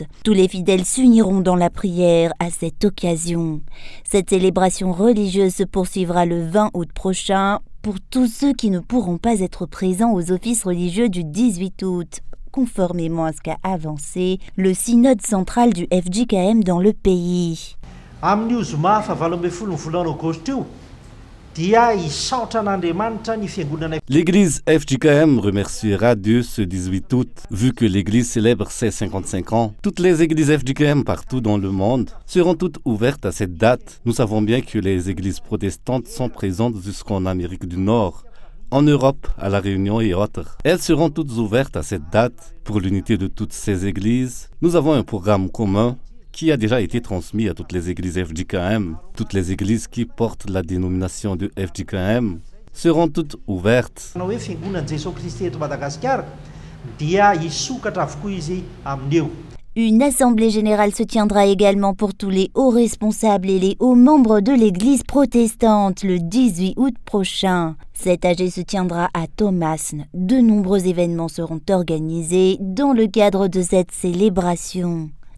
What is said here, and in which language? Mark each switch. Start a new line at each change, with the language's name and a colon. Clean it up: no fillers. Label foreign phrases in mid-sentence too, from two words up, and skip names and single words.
French: Tous les fidèles s'uniront dans la prière à cette occasion. Cette célébration religieuse se poursuivra le 20 août prochain pour tous ceux qui ne pourront pas être présents aux offices religieux du 18 août. Conformément à ce qu'a avancé le synode central du FJKM dans le pays.
Malagasy: Amin'io zoma fahavalo ambin'ny folo ny volana aogositra io dia hisaotra an'Andriamanitra ny fiangonana.
French: L'église FJKM remerciera Dieu ce 18 août. Vu que l'église célèbre ses 55 ans, toutes les églises FJKM partout dans le monde seront toutes ouvertes à cette date. Nous savons bien que les églises protestantes sont présentes jusqu'en Amérique du Nord, en Europe, à La Réunion et autres. Elles seront toutes ouvertes à cette date. Pour l'unité de toutes ces églises, nous avons un programme commun qui a déjà été transmis à toutes les églises FJKM. Toutes les églises qui portent la dénomination de FJKM seront toutes ouvertes.
Malagasy: Hoe fiangonan'i Jesosy Kristy eto Madagasikara dia hisokatra avokoa izy amin'io.
French: Une assemblée générale se tiendra également pour tous les hauts responsables et les hauts membres de l'église protestante le 18 août prochain. Cette AG se tiendra à Thomasne. De nombreux événements seront organisés dans le cadre de cette célébration.